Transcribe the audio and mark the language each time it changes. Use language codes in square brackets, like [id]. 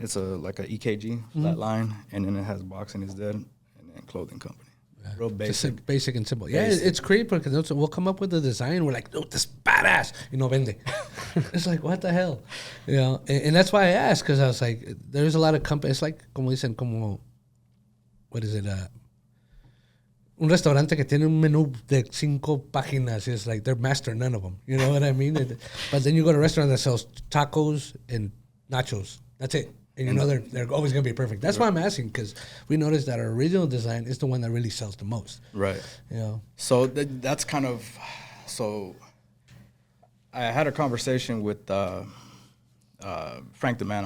[en] It's like a EKG flat line, and then it has Boxing is Dead and then Clothing Company. Real basic. Just basic and simple. Yeah, it's great because we'll come up with a design. We're like, this badass. Vende. It's like, what the hell? And that's why I asked, because I was like, there's a lot of companies. It's like, como dicen, what is it? [es] Un restaurante que tiene un menú de 5 páginas. [en] It's like they're master none of them. You know what I mean? But then you go to a restaurant that sells tacos and nachos. That's it. And they're always going to be perfect. That's why I'm asking, because we noticed that our original design is the one that really sells the most. Right. So that's kind of, so I had a conversation with Frank the Man.